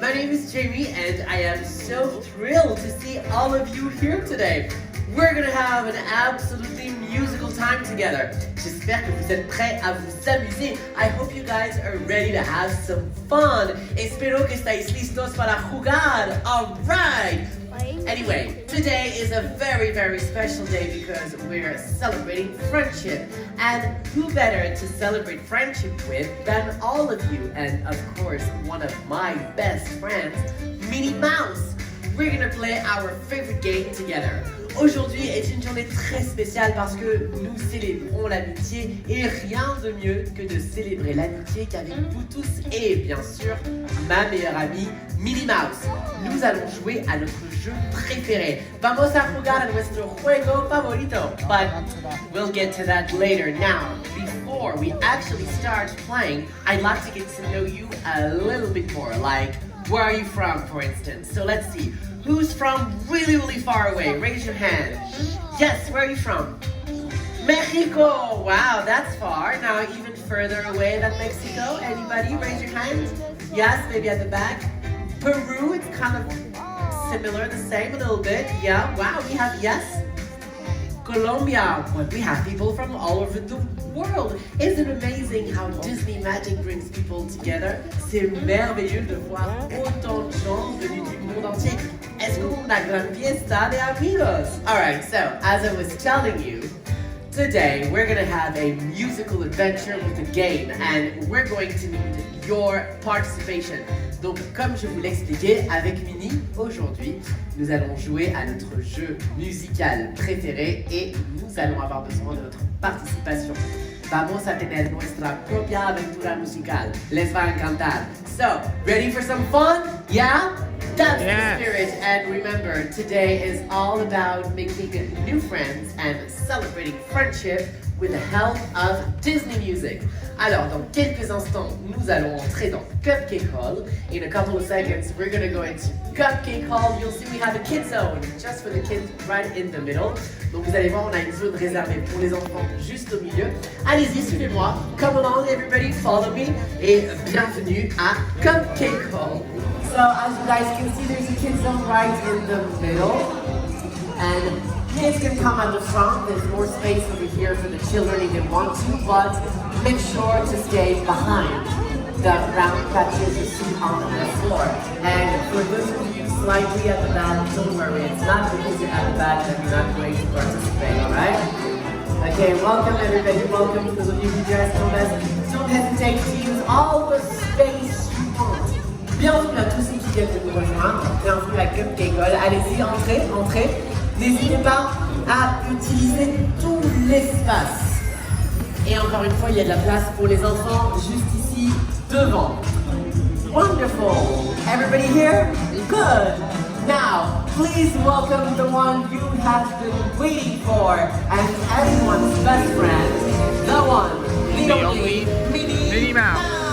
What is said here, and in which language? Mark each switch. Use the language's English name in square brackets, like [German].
[English] My name is Jamie and I am so thrilled to see all of you here today. We're gonna have an absolutely musical time together. [French] J'espère que vous êtes prêts à vous amuser. [English] I hope you guys are ready to have some fun. [Spanish] Espero que estáis listos para jugar. [English] Alright! Anyway, today is a very, very special day because we're celebrating friendship. And who better to celebrate friendship with than all of you? And of course, one of my best friends, Minnie Mouse. We're gonna play our favorite game together. [French] Aujourd'hui est une journée très spéciale parce que nous célébrons l'amitié et rien de mieux que de célébrer l'amitié qu'avec vous tous et bien sûr ma meilleure amie Minnie Mouse. Nous allons jouer à notre jeu préféré. [Spanish] Vamos a jugar a nuestro juego favorito. [English] But we'll get to that later. Now, before we actually start playing, I'd like to get to know you a little bit more. Like, where are you from, for instance? So let's see. Who's from really, really far away? Raise your hand. Yes, where are you from? Mexico! Wow, that's far. Now even further away than Mexico. Anybody? Raise your hand. Yes, maybe at the back. Peru, it's kind of similar, the same a little bit. Yeah, wow, we have, yes. Colombia, well, we have people from all over the world. Isn't it amazing how Disney magic brings people together? [French] C'est merveilleux de voir autant de gens venus du monde entier. [Spanish] Es como una gran fiesta de amigos. [English] Alright, so as I was telling you, today we're gonna have a musical adventure with a game and we're going to need your participation. [French] Donc, comme je vous l'expliquais avec Minnie, aujourd'hui, nous allons jouer à notre jeu musical préféré et nous allons avoir besoin de votre participation. [Spanish] Vamos a tener nuestra propia aventura musical. Les va encantar. [English] So, ready for some fun? Yeah? That's the spirit. And remember, today is all about making new friends and celebrating friendship with the help of Disney music. [French] Alors, dans quelques instants, nous allons entrer dans Cupcake Hall. [English] In a couple of seconds, we're going to go into Cupcake Hall. You'll see we have a kids zone just for the kids right in the middle. [French] Donc vous allez voir, on a une zone réservée pour les enfants juste au milieu. Allez-y, suivez-moi. [English] Come along, everybody, follow me. [French] Et bienvenue à Cupcake Hall. [English] So, as you guys can see, there's a kids zone right in the middle. And kids can come at the front. There's more space over here for the children if they want to, but make sure to stay behind the round patches you see on the floor. And for those of you slightly at the back, don't worry, it's not because you're at the back that you're not going to participate, alright? Okay, welcome everybody, welcome to those of you who just told us. Don't hesitate to use all the space you want. [French] Bienvenue à tous ceux qui viennent de nous rejoindre. Bienvenue à Cupcake Hall. Allez-y, entrez, entrez. N'hésitez pas à utiliser tout l'espace. Et encore une fois, il y a de la place pour les enfants juste ici devant. [English] Wonderful. Everybody here? Good. Now, please welcome the one you have been waiting for and everyone's best friend, the one, the only, Minnie Mouse.